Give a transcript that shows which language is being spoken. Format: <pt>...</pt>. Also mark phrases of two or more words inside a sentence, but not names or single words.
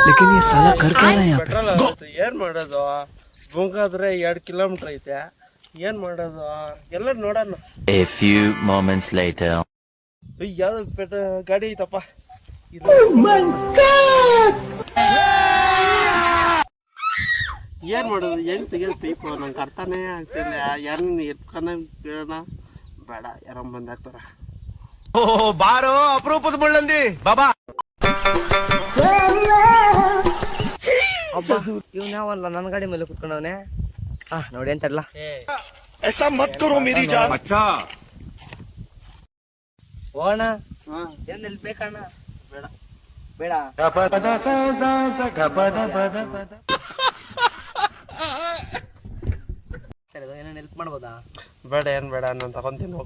<hi>लेकिन ये साला कर क्या रहा है यहाँ पे?</hi> <kn>ಪೆಟ್ರೋಲ್ ಆಗುತ್ತೆ ಏನ್ ಮಾಡೋದು ಬುಂಗಾದ್ರೆ 2 ಕಿಲೋಮೀಟರ್ ಐತೆ ಏನ್ ಮಾಡೋದು ಎಲ್ಲ ನೋಡೋಣ</kn> <en>A few moments later.</en> <kn>ಯಾವ್ದು ಗಾಡಿ ಐತಪ್ಪ ಏನ್ ಮಾಡೋದು ಹೆಂಗ್ ತೆಗೆದು ಪೈಪು ನಂಗೆ ಅರ್ಥನೇ ಆಗ್ತಿಲ್ಲ ಯಾರನ್ನ ಎತ್ಕೊಂಡ ಕೇಳೋಣ ಬೇಡ ಯಾರ ಬಂದಾಗ್ತಾರ ಬಾರೋ ಅಪರೂಪದ ಮುಳ್ಳಂದಿ ಬಾಬಾ. ಇವ್ ನಾವಲ್ಲ ನನ್ನ ಗಾಡಿ ಮೇಲೆ ಕುತ್ಕೊಂಡವನೆ ನೋಡಿ ಅಂತಲ್ಲ</kn> <hi>ऐसा मत करो मेरी जान.</hi> <kn>ಹೋಗೋಣ ಏನ್ ಬೇಕಣ್ಣ ಬೇಡ ಬೇಡ ಏನೇನು ಹೆಲ್ಪ್ ಮಾಡ್ಬೋದಾ ಬೇಡ ಏನ್ ಬೇಡ ನಾನು ತಗೊಂತೀನಿ ಹೋಗು</kn>